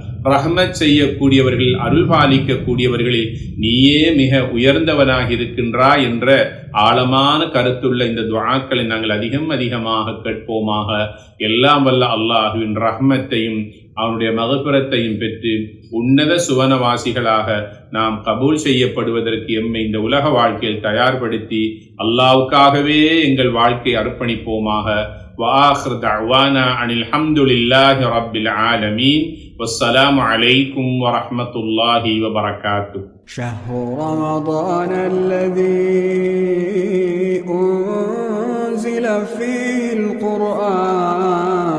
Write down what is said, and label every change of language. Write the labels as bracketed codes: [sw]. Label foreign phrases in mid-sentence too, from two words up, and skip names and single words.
[ta] ரஹ்மத் செய்யக்கூடியவர்கள், அருள் பாலிக்கக்கூடியவர்களில் நீயே மிக உயர்ந்தவனாக இருக்கின்றாய் என்ற ஆழமான கருத்துள்ள இந்த துஆக்களை நாங்கள் அதிகமாக கேட்போமாக. எல்லாம் வல்ல அல்லாஹுவின் ரஹ்மத்தையும் அவனுடைய மகஃபிரத்தையும் பெற்று உன்னத சுவனவாசிகளாக நாம் கபூல் செய்யப்படுவதற்கு எம்மை இந்த உலக வாழ்க்கையில் தயார்படுத்தி அல்லாஹ்வுக்காகவே எங்கள் வாழ்க்கை அர்ப்பணிப்போமாக. [ar] وآخر دعوانا عن الحمد لله رب العالمين والسلام عليكم ورحمة الله وبركاته. شهر رمضان الذي أنزل فيه القرآن